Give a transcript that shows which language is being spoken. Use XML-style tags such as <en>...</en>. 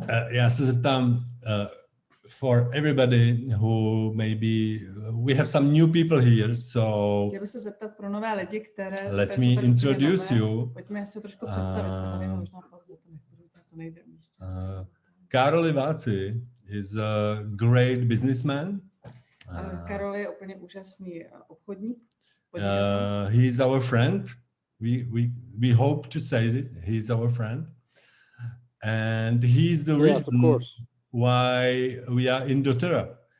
<cs>Já se zeptám,</cs> <en>for everybody who maybe we have some new people here, so</en> <cs>chtěl bych se zeptat pro nové lidi, které</cs> <en>let me introduce you.</en> <cs>Pojďme se trošku představit, možná pauzu, to nejde.</cs> <en>Karol Váczy is a great businessman.</en> <cs>Karol je úplně úžasný obchodník.</cs> <en>He is our friend. We hope to say it. He is our friend, and he is the reason why we are in doTERRA.</en>